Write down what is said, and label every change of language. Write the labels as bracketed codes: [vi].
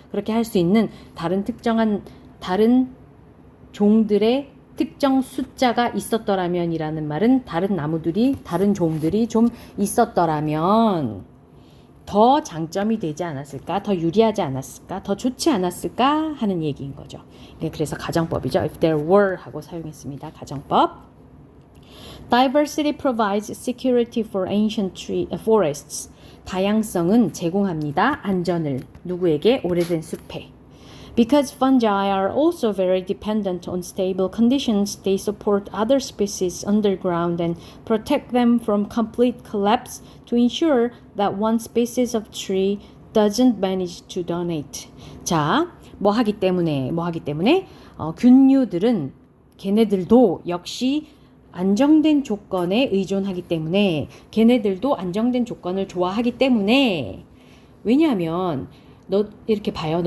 [ko] 그렇게 할 수 있는 다른 종들의 특정 숫자가 있었더라면이라는 말은 다른 종들이 좀 있었더라면 더 장점이 되지 않았을까? 더 유리하지 않았을까? 더 좋지 않았을까? 하는 얘기인 거죠. 그래서 가정법이죠. [en] If there were [ko] 하고 사용했습니다. 가정법. [en] Diversity provides security for ancient forests. [ko] 다양성은 제공합니다. 안전을 누구에게? 오래된 숲에. [en] Because fungi are also very dependent on stable conditions, they support other species underground and protect them from complete collapse to ensure that one species of tree doesn't manage to donate. [ko] 자, 뭐 하기 때문에 균류들은 걔네들도 역시 안정된 조건에 의존하기 때문에 걔네들도 안정된 조건을 좋아하기 때문에 왜냐하면 이렇게 봐요.